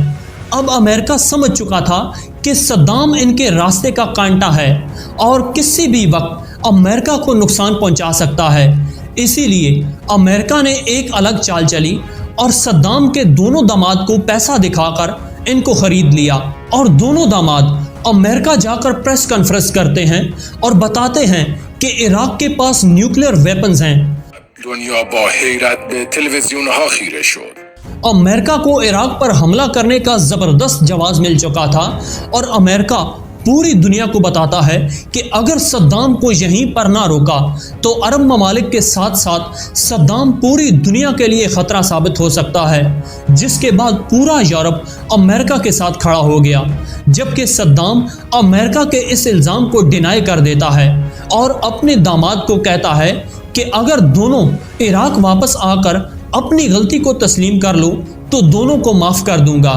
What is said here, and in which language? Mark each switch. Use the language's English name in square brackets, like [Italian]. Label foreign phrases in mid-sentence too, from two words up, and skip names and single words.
[Urdu] اب امریکہ سمجھ چکا تھا کہ صدام ان کے راستے کا کانٹا ہے اور کسی بھی وقت امریکہ کو نقصان پہنچا سکتا ہے، اسی لیے امریکہ نے ایک الگ چال چلی اور صدام کے دونوں داماد کو پیسہ دکھا کر ان کو خرید لیا، اور دونوں داماد امریکہ جا کر [English] press conference [Urdu] کرتے ہیں اور بتاتے ہیں کہ عراق کے پاس [English] nuclear weapons [Urdu] ہیں۔ [Persian] دنیا با حیرت به تلویزیون ها خیره شد. [Urdu] امریکہ کو عراق پر حملہ کرنے کا زبردست جواز مل چکا تھا اور امریکہ پوری دنیا کو بتاتا ہے کہ اگر صدام کو یہیں پر نہ روکا تو عرب ممالک کے ساتھ ساتھ صدام پوری دنیا کے لیے خطرہ ثابت ہو سکتا ہے، جس کے بعد پورا یورپ امریکہ کے ساتھ کھڑا ہو گیا، جبکہ صدام امریکہ کے اس الزام کو ڈینائی کر دیتا ہے اور اپنے داماد کو کہتا ہے کہ اگر دونوں عراق واپس آ کر اپنی غلطی کو تسلیم کر لو تو دونوں کو معاف کر دوں گا۔